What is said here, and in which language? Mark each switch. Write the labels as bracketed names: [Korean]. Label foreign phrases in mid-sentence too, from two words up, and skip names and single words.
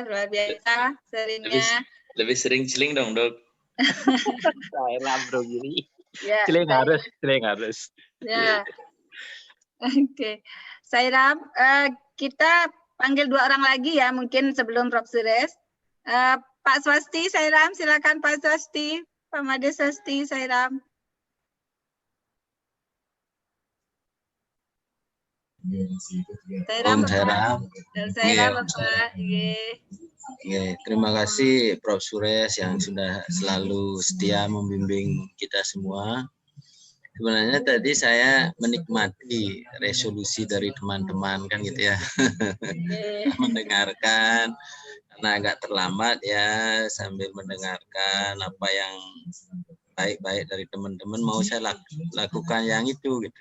[Indonesian] Luar biasa seringnya. Lebih sering celing dong Dok. Saira bro gini. Ya, celing harus. Ya. Oke. Saira, kita panggil 2 orang lagi ya, mungkin sebelum Prof. Suresh. Pak Swasti, Sairam, silakan Pak Swasti, Pak Made Swasti, Sairam. Om Sairam. Sairam, Bapak. Terima kasih Prof. Suresh yang sudah selalu setia membimbing kita semua. Sebenarnya tadi saya menikmati resolusi dari teman-teman kan gitu ya. Mendengarkan karena agak terlambat ya, sambil mendengarkan apa yang baik-baik dari teman-teman, mau saya lakukan yang itu gitu.